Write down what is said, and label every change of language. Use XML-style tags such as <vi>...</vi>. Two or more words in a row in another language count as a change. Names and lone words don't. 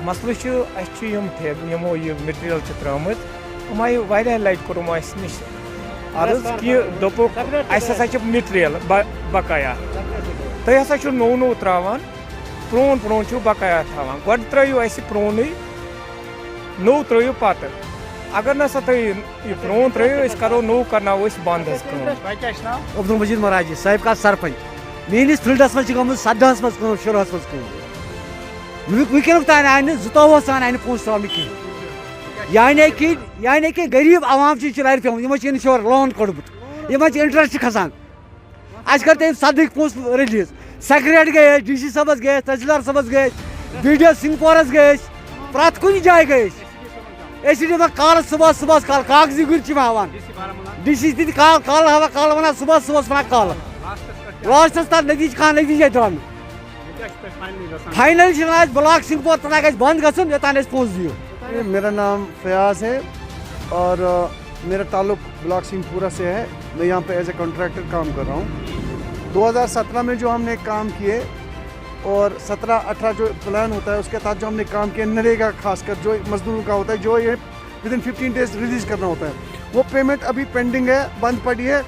<ks>مسلہٕ چھُ اَسہِ چھُ یِم یِمو یہِ مٹیٖریل چھِ ترٛٲمٕتۍ یِم آیہِ واریاہ لٹہِ کوٚرمو اَسہِ نِش عرض کہِ دوٚپُکھ اَسہِ ہسا چھِ مٹیٖریل بقایا تُہۍ ہسا چھِو نوٚو نوٚو ترٛاوان پرٛون چھُو بقایا تھاوان گۄڈٕ ترٛٲیِو اَسہِ پرٛونُے نوٚو ترٛٲیِو پتہٕ اگر نسا تُہۍ یہِ پرٛون ترٛٲیِو أسۍ کرو نوٚو کرناوو أسۍ بنٛد حظ کٲم. تۄہہِ کیٛاہ چھُ ناو؟ عبدالمجید مہراجی صاحب کا سرپنچ میٲنِس فیٖلڈس منٛز چھِ گٔمٕژ 17 منٛز کٲم 16 منٛز کٲم وٕنکیٚنُک تانۍ آیہِ نہٕ 22 تانۍ آیہِ نہٕ پونٛسہٕ ترٛاونہٕ کِہیٖنۍ یعنی کہِ غریٖب عوام چھِ چِلارِ پیوٚمُت یِمن چھِ اِنشور لون کوٚڑمُت یِمن چھِ انٹرسٹ کھسان اَسہِ کٔر تٔمۍ 17 پونٛسہٕ رِلیٖز سیکریٹ گٔے أسۍ ڈی سی صٲبس گٔے أسۍ تحصیلدار صٲبس گٔے أسۍ بی ڈی او سنگپورس گٔے أسۍ پرٛٮ۪تھ کُنہِ جایہِ گٔے أسۍ چھِ دِوان کالہٕ صبحس کالہٕ کاغذی گُرۍ چھِ ہاوان ڈی سی تہِ کالہٕ ہاوان کالہٕ ونان صبحس ونان کالہٕ لاسٹس تتھ نتیجے درٛاو نہٕ فاینل چھِ اَسہِ بلاک سنگپور تانۍ گژھِ بنٛد گژھُن یوٚتانۍ أسۍ پونٛسہٕ دِیو.</ks> <ur>میرا نام فیاض ہے اور میرا تعلق بلاک سنگھپورہ سے ہے. میں یہاں پہ</ur> <en>as a contractor</en> <ur>کام کر رہا ہوں. 2017 میں جو ہم نے کام کیے اور 17-18 جو پلان ہوتا ہے اس کے تحت جو ہم نے کام کیا نریگا خاص کر جو مزدوروں کا ہوتا ہے جو یہ ودن 15 days ریلیز کرنا ہوتا ہے وہ پیمنٹ ابھی پینڈنگ ہے بند پڑی ہے.</ur>